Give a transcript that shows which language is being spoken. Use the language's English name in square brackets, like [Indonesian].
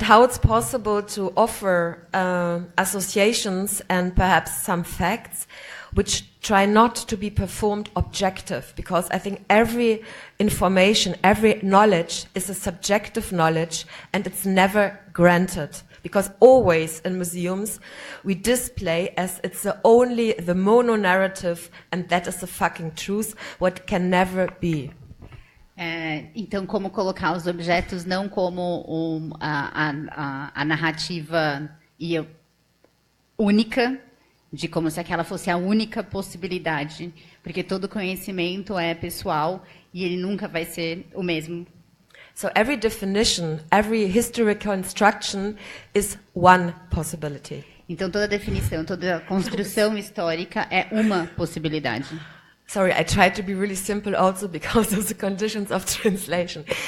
[English] And how it's possible to offer associations and perhaps some facts which try not to be performed objective, because I think every information, every knowledge is a subjective knowledge and it's never granted. Because always in museums we display as it's only the mono-narrative and that is the fucking truth, what can never be. [Portuguese] Então, como colocar os objetos não como a narrativa única, de como se aquela fosse a única possibilidade, porque todo conhecimento é pessoal e ele nunca vai ser o mesmo. [English] So every definition, every historical instruction is one possibility. [Portuguese] Então toda definição, toda construção histórica é uma possibilidade. [English] Sorry, I tried to be really simple also because of the conditions of translation.